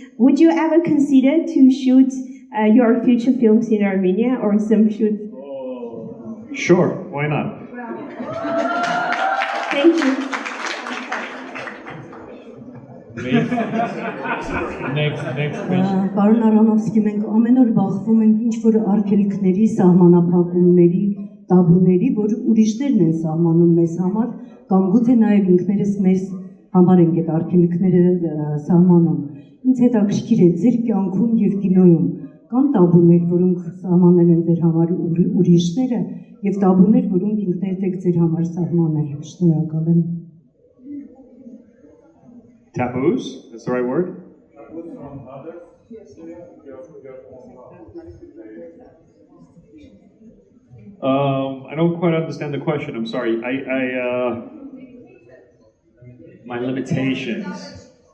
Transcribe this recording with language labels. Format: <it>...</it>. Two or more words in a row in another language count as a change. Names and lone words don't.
<en>Would you ever consider to shoot your future films in Armenia, or some shoot? Sure, why not? Thank you. Next.</en> <hy>Պարոն Aronofsky, մենք ամեն օր բախվում ենք ինչ-որ արգելքների, սահմանափակումների, տաբուների, որ ուրիշներն են սահմանում մեզ համար, կամ գուցե նաև ինքներս մեզ համար ենք այդ արգելքները սահմանում։ Ինձ հետաքրքիր է ձեր կյանքում եւ կինոյում կան տաբուներ, որոնք սահմանել են ձեր համար ուրիշները, եւ տաբուներ, որոնք ինքներդ եք ձեր համար սահմանել։ Շնորհակալ եմ։</hy> <en>Taboos? That's the right word? I don't quite understand the question. I'm sorry. My limitations.</en>